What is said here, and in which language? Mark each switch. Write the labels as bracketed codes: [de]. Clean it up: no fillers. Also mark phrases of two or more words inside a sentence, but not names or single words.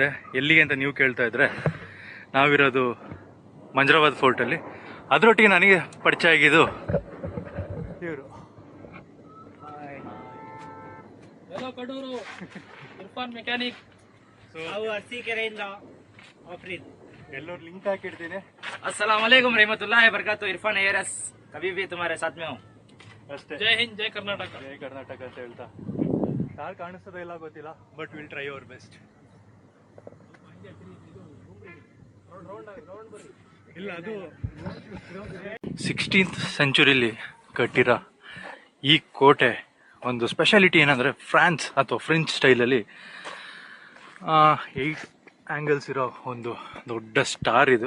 [kn] ಎಲ್ಲಿಗೆ ಅಂತ ನೀವು ಕೇಳ್ತಾ ಇದ್ರೆ, ನಾವಿರೋದು ಮಂಜರಾಬಾದ್ ಫೋರ್ಟಲ್ಲಿ. ಅದರೊಟ್ಟಿಗೆ ನನಗೆ ಪರಿಚಯ ಆಗಿದ್ದು ಇವರು. ಇರ್ಫಾನ್ ಮೆಕ್ಯಾನಿಕ್. ಎಲ್ಲರೂ ಲಿಂಕ್ ಹಾಕಿಡ್ತೀನಿ. [ar] السلام عليكم رحمة الله بركاته. [hi] इरफान एयरस कभी भी तुम्हारे साथ में हूँ. [kn] ಅಷ್ಟೇ. [hi] जय हिंद, जय कर्नाटक. [kn] ಜೈ ಕರ್ನಾಟಕ ಅಂತ ಹೇಳ್ತಾ ಯಾರು ಕಾಣಿಸ್ತದೋ ಇಲ್ಲ ಗೊತ್ತಿಲ್ಲ, [en] but will try our best. [kn] ಇಲ್ಲ, ಅದು 16th ಸೆಂಚುರಿಲಿ ಕಟ್ಟಿರೋ ಈ ಕೋಟೆ ಒಂದು ಸ್ಪೆಷಾಲಿಟಿ ಏನಂದರೆ, ಫ್ರಾನ್ಸ್ ಅಥವಾ ಫ್ರೆಂಚ್ ಸ್ಟೈಲಲ್ಲಿ 8 ಆ್ಯಂಗಲ್ಸ್ ಇರೋ ಒಂದು ದೊಡ್ಡ ಸ್ಟಾರ್ ಇದು.